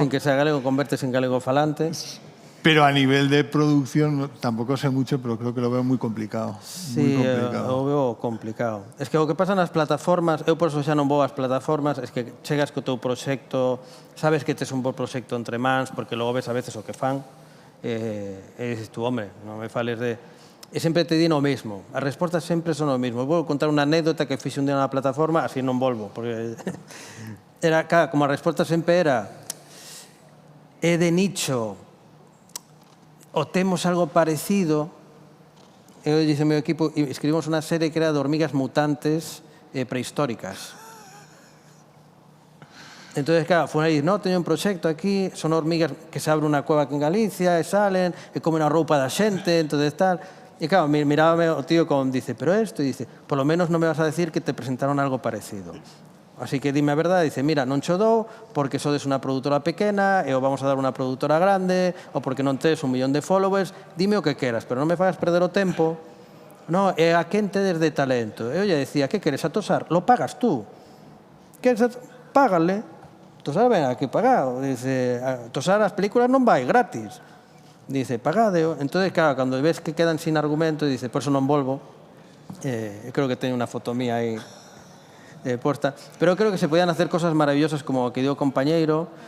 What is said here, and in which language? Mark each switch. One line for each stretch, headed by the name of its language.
Galician: Sin que sea galego, convertes en galego falante.
Spanish: Pero a nivel de producción tampoco sé mucho, pero creo que lo veo muy complicado.
Galician: Sí, o veo complicado. Es que o que pasa nas plataformas, eu por eso xa non vou ás plataformas, es que chegas co teu proxecto, sabes que tes un bo proxecto entre mans, porque logo ves a veces o que fan, e dices tú, hombre, non me fales de... E sempre te din o mesmo. As respostas sempre son o mesmo. Vou contar unha anécdota que fixe un día na plataforma, así non volvo, porque era, como a resposta sempre era é de nicho, o temos algo parecido. Eu dixo ao meu equipo, escribimos unha serie que era de hormigas mutantes prehistóricas. Entonces, claro, foi aí, no, teño un proxecto aquí, son hormigas que se abre unha cueva aquí en Galicia, e salen, e comen a roupa da xente, entonces tal... E claro, mirábame o tío como dice, pero esto, e dice, por lo menos non me vas a decir que te presentaron algo parecido. Así que dime a verdade, dice, mira, non cho dou porque sodes unha produtora pequena e o vamos a dar unha produtora grande ou porque non tes 1 millón de followers, dime o que queras, pero non me fagas perder o tempo. No, e a quen tedes de talento? E eu lle decía, que queres a Tosar?
Spanish: Lo pagas tú.
Galician: Págale. Tosar ven aquí pagado. Dice, Tosar as películas non vai gratis. dice, pagadeo. Entonces, claro, cando ves que quedan sin argumento, dice, por eso non volvo. Creo que teño unha foto mía aí posta.
Spanish: Pero creo que se podían hacer cosas maravillosas como o que dio o compañeiro.